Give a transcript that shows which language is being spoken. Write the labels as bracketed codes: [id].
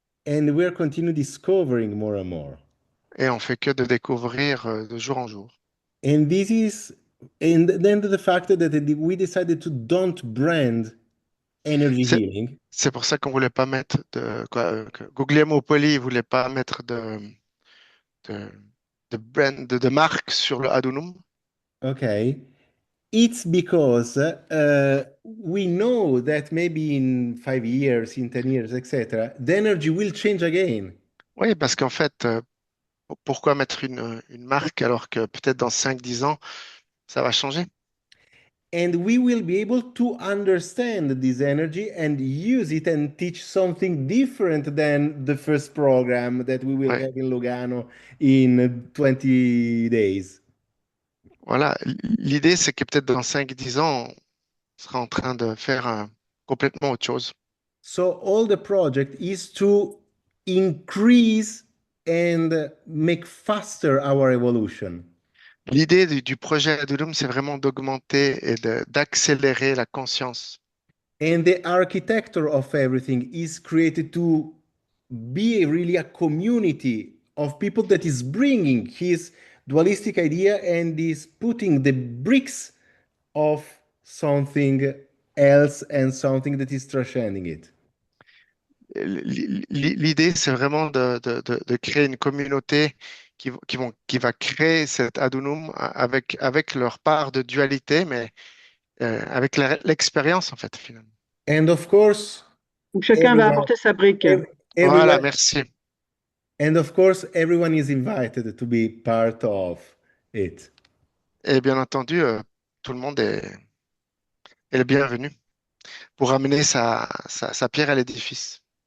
[en] and we're continue discovering more and more. [fr] Et on fait que de découvrir de jour en jour. [en] And this is, and then the fact that we decided to don't brand energy [fr] C'est [en] healing [fr] c'est pour ça qu'on voulait pas mettre que Guglielmo Poli ne voulait pas mettre de, de marque sur le Adunum. [en] Okay, it's because we know that maybe in 5 years, in 10 years, etc., the energy will change again. [fr] Oui, parce qu'en fait, pourquoi mettre une marque alors que peut-être dans 5 10 ans, ça va changer? [en] And we will be able to understand this energy and use it and teach something different than the first program that we will [fr] Ouais. [en] have in Lugano in 20 days. [fr] Voilà, l'idée, c'est que peut-être dans 5 10 ans, on sera en train de faire complètement autre chose. [en] So all the project is to increase and make faster our evolution. [fr] L'idée du projet Adulum, c'est vraiment d'augmenter et d'accélérer la conscience. [en] And the architecture of everything is created to be really a community of people that is bringing his dualistic idea and is putting the bricks of something else and something that is transcending it. [fr] L'idée, c'est vraiment de créer une communauté qui va créer cet Adunum avec leur part de dualité, mais avec l'expérience, en fait, finalement. [en] And of course, [fr] Donc chacun va [en] everyone, [fr] apporter sa brique. Voilà, [en] everyone, [fr] merci. [en] and of course, everyone is invited to be part of it. [fr] Et bien entendu, tout le monde est le bienvenu pour amener sa pierre à l'édifice.